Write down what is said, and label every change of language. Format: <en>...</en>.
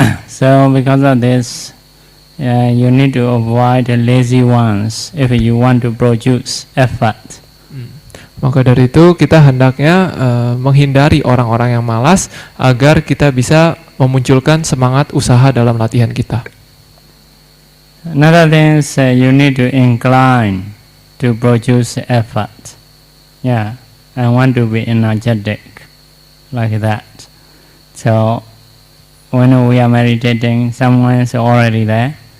<en>So because of this, you need to avoid the lazy ones if you want to produce effort.</en> <id>Maka dari itu kita hendaknya menghindari orang-orang yang malas agar kita bisa memunculkan semangat usaha dalam latihan kita.</id> <en>Another thing is you need to incline to produce effort. Yeah, I want to be energetic, like that. So when we are meditating, someone is already there.</en>